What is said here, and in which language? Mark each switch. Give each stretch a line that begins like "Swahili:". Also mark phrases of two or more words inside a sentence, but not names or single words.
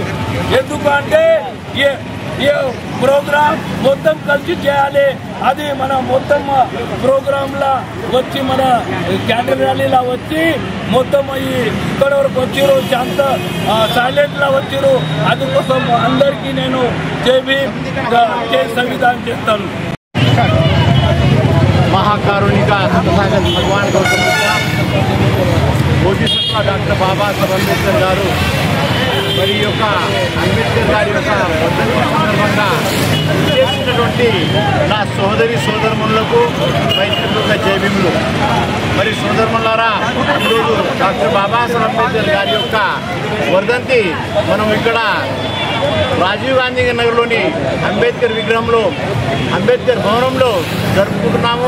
Telugu: ఎందుకంటే ఈ ప్రోగ్రామ్ మొత్తం కలిసి చేయాలి. అది మన మొత్తం ప్రోగ్రాంలా వచ్చి మన
English: candle rallyలా
Telugu: వచ్చి మొత్తం ఇక్కడ వరకు వచ్చారు, శాంత సైలెంట్ లా వచ్చారు. అందుకోసం అందరికీ నేను జై సంవిధానం చేస్తాను. महाकारुणिका भगवान गौतम बोधिसत्व డాక్టర్ బాబాసాహెబ్ అంబేద్కర్ గారు మరి యొక్క అంబేద్కర్ గారి యొక్క వర్ధంతి సందర్భంగా చేసినటువంటి నా సోదరులకు మైత్రిపూర్వక జైభీములు. మరి సోదరులారా, ఈరోజు డాక్టర్ బాబాసాహెబ్ అంబేద్కర్ గారి యొక్క వర్ధంతి మనం ఇక్కడ రాజీవ్ గాంధీ నగర్లోని అంబేద్కర్ విగ్రహంలో, అంబేద్కర్ భవనంలో జరుపుకుంటున్నాము.